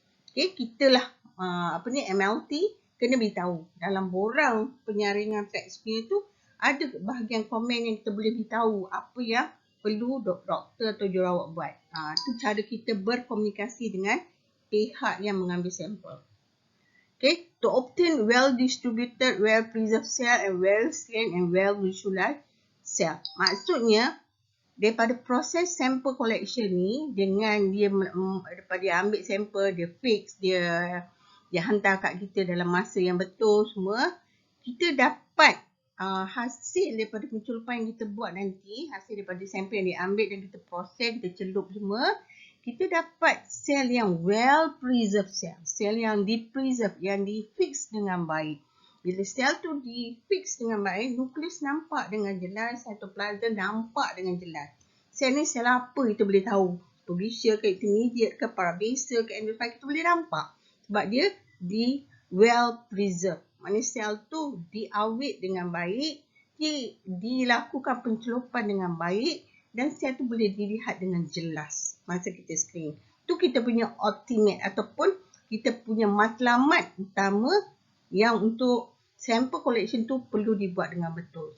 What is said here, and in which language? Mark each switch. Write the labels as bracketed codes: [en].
[ms] Okay, kita lah MLT kena beritahu. Dalam borang penyaringan pap smear tu ada bahagian komen yang kita boleh beritahu apa yang perlu doktor atau jururawat buat. Itu cara kita berkomunikasi dengan pihak yang mengambil sampel. [en] Okay, to obtain well-distributed, well-preserved cell and well-stained and well-visualized cell. [ms] Maksudnya, daripada proses sample collection ni, dengan dia daripada dia ambil sampel, dia fix, dia hantar kat kita dalam masa yang betul semua, kita dapat hasil daripada penculupan yang kita buat nanti, hasil daripada sampel yang diambil dan kita proses, kita celup semua, kita dapat sel yang well preserved sel yang di-preserve, yang di-fix dengan baik. Bila sel tu di-fix dengan baik, nukleus nampak dengan jelas, cytoplasm nampak dengan jelas. Sel ni sel apa kita boleh tahu. Publisher ke intermediate ke parabasal ke endosperm, kita boleh nampak. Sebab dia well preserved. Maknanya sel tu diawet dengan baik, dilakukan pencelupan dengan baik dan sel tu boleh dilihat dengan jelas masa kita screen. Tu kita punya ultimate ataupun kita punya matlamat utama yang untuk sample collection tu perlu dibuat dengan betul.